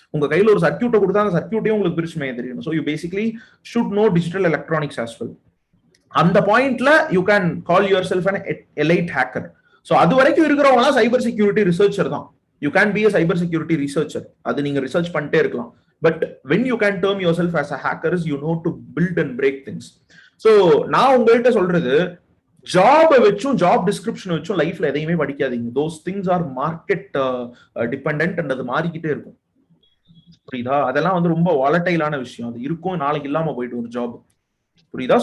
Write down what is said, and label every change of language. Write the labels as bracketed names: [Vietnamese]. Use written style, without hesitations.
[Tamil] உங்க கையில ஒரு சர்க்யூட்டை கொடுத்தா அந்த சர்க்யூட்டையும் உங்களுக்கு பிரிச்சு மேய தெரியணும். [English] So you basically should know digital electronics as well. அந்த பாயிண்ட்ல you can call yourself an elite hacker. [Tamil] So அது வரைக்கும் இருக்கிறவங்க சைபர் செக்யூரிட்டி ரிசர்ச்சர் தான். [English] You can be a cyber security researcher. [Tamil] அது நீங்க ரிசர்ச் பண்ணிட்டே இருக்கலாம். [English] But when you can term yourself as a hacker, you know to build and break things. [Tamil] So நான் உங்கள்கிட்ட சொல்றது, ஜாப் வச்சும் ஜாப் டிஸ்கிரிப்ஷன் வச்சும் லைஃப்ல எதையுமே படிக்காதீங்க. [English] those things are market dependent and [Tamil] அது மாறிக்கிட்டே இருக்கும். புரியுதா? அதெல்லாம் வந்து ரொம்ப வாலட்டைலான விஷயம். அது இருக்கும், நாளைக்கு இல்லாம போயிட்டு ஒரு ஜாப். புரியுதா?